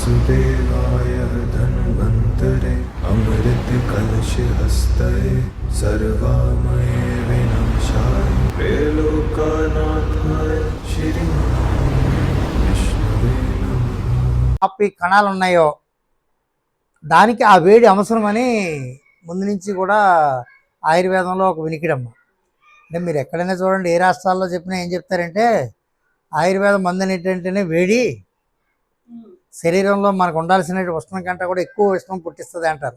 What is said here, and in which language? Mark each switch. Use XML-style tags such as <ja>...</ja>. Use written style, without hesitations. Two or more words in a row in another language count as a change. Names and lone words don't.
<sa>वासुदेवाय धन्वन्तरे अमृत कलश हस्तये सर्वामये विनाशाय त्रैलोक्यनाथाय श्री विष्णुवे नमः।</sa> <te>ఈ కణాలు ఉన్నాయో దానికి ఆ వేడి అవసరమని ముందు నుంచి కూడా ఆయుర్వేదంలో ఒక వినికిడమ్మ. అంటే మీరు ఎక్కడైనా చూడండి, ఏ రాష్ట్రాల్లో చెప్పినా ఏం చెప్తారంటే ఆయుర్వేదం మందు ఏంటంటేనే వేడి, శరీరంలో మనకు ఉండాల్సిన ఉష్ణం కంటే కూడా ఎక్కువ ఉష్ణం పుట్టిస్తుంది అంటారు.</te>